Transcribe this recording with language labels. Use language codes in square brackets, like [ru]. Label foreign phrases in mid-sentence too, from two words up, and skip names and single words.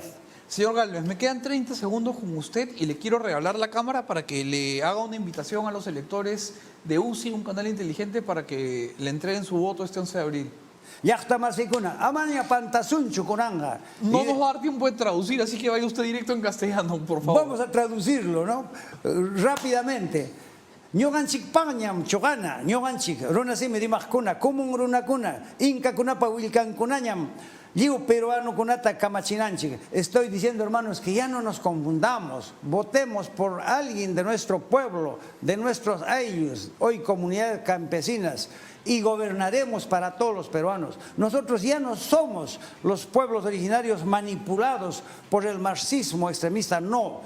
[es] Señor Gálvez, me quedan 30 segundos con usted y le quiero regalar la cámara para que le haga una invitación a los electores de UCI, un canal inteligente, para que le entreguen su voto este 11 de abril. No nos va a dar tiempo de traducir, así que vaya usted directo en castellano, por favor. Vamos a traducirlo, ¿no? Rápidamente. [qu] ñuqanchik pañam chugana, ñuqanchik runasimi rimakkuna, kumun runakuna, inkakunapa willkankunañam, lliw peruanokunata kamachinanchik. [es] Estoy diciendo, hermanos, que ya no nos confundamos, votemos por alguien de nuestro pueblo, de nuestros ayllus, hoy comunidades campesinas, y gobernaremos para todos los peruanos. Nosotros ya no somos los pueblos originarios manipulados por el marxismo extremista, no.